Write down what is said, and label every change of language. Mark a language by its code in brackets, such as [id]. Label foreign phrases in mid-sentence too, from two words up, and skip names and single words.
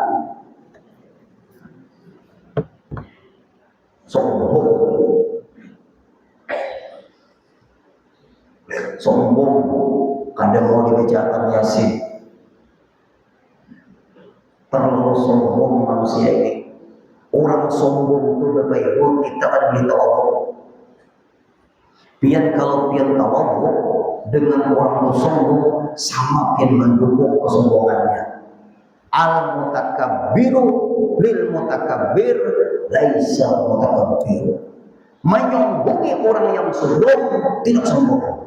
[id] Sombong. sombong kadang mau dibacakan Yasin. Terlalu sombong manusia ini. Orang sombong itu Bapak Ibu kita ada beritahu Allah. [bjn] Pian kalau pian tawadhu dengan orang sombong sama pian mendukung kesombongannya. [ar] المتكبر للمتكبر ليس متكبر. [id] Menyombongi orang yang sombong tidak sombong.